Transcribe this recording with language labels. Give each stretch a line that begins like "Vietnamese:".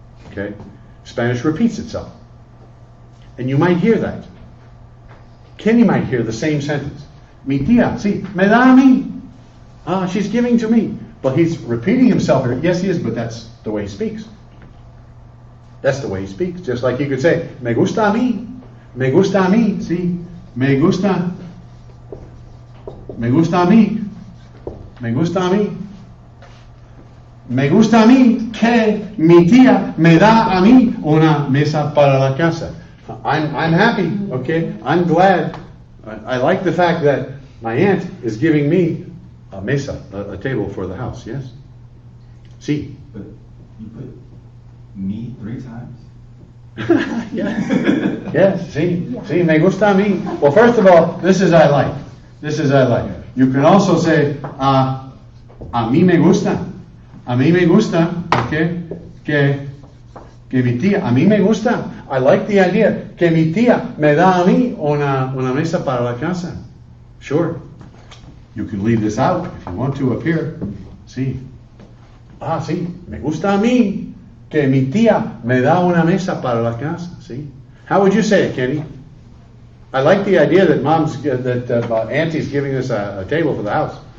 English: Okay, Spanish repeats itself, and you might hear that. Kenny might hear the same sentence.
Spanish: Mi tía, sí, me da a mí.
English: She's giving to me. But he's repeating himself here. Yes, he is, but that's the way he speaks. That's the way he speaks. Just like you could say,
Spanish: me gusta a mí, sí, me gusta a mí, me gusta a mí. Me gusta a mí que mi tía me da a mí una mesa para la casa.
English: I'm happy, okay? I'm glad. I like the fact that my aunt is giving me a mesa, a table for the house, yes?
Spanish: Sí.
English: But you put me 3 times?
Spanish: Yes, sí, me gusta a mí.
English: Well, first of all, this is I like. You can also say,
Spanish: a mí me gusta. A mí me gusta, okay, que mi tía, a mí me gusta.
English: I like the idea,
Spanish: que mi tía me da a mí una mesa para la casa.
English: Sure. You can leave this out if you want to up here.
Spanish: Sí. Sí, me gusta a mí que mi tía me da una mesa para la casa. Sí.
English: How would you say it, Kenny? I like the idea that auntie's giving us a table for the house.